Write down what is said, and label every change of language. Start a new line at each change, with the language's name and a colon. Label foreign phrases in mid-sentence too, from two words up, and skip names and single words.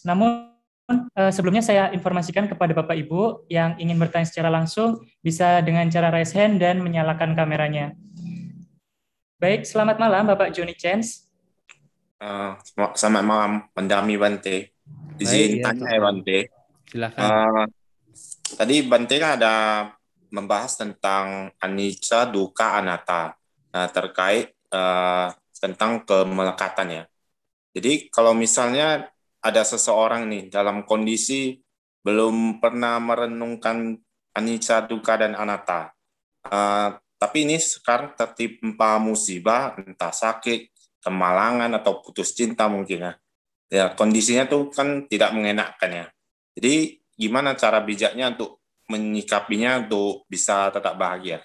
Indonesian: Namun sebelumnya saya informasikan kepada Bapak Ibu yang ingin bertanya secara langsung bisa dengan cara
English: raise hand
Indonesian: dan menyalakan kameranya. Baik, selamat malam Bapak Johnny Chance. Selamat malam, Pendami Bante. Izin Baik, ya, tanya selamat ya malam. Bante. Silakan. Tadi Bante kan ada membahas tentang anicca, dukkha, anatta. Nah, terkait tentang kemelekatan ya. Jadi kalau misalnya ada seseorang nih dalam kondisi belum pernah merenungkan anicca, dukkha, dan anatta. Tapi ini sekarang tertimpa musibah, entah sakit, kemalangan, atau putus cinta mungkin ya. Ya, kondisinya tuh kan tidak mengenakkan ya. Jadi gimana cara bijaknya untuk menyikapinya untuk bisa tetap bahagia?